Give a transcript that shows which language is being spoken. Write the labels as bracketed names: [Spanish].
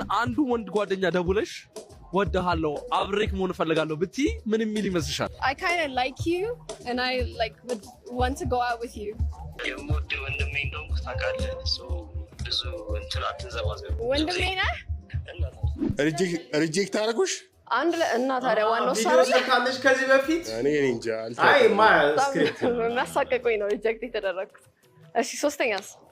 [Amharic] አንዱ ወንድ ጓደኛ ደውለሽ ወደሃለሁ አብሬክ መሆን እፈልጋለሁ ብትይ ምን የሚል ይመስልሻል? [English] I kind of like you and I like would want to go out with you. [Amharic] የሞት ወንድሜ እንደሆንኩ ታውቃለህ። ብዙ እንትን አትንዘባዘብ። ወንድሜ ነህ ሪጀክት አደረጉሽ አንድ እና ታዲያ ዋናው ቪዲዮ ሰካለሽ ከዚህ በፊት እኔ እንጃ አይ ስክሪፕት የሚያሳቀቁኝ ነው ሪጀክት የተደረግኩት። እሺ ሶስተኛስ?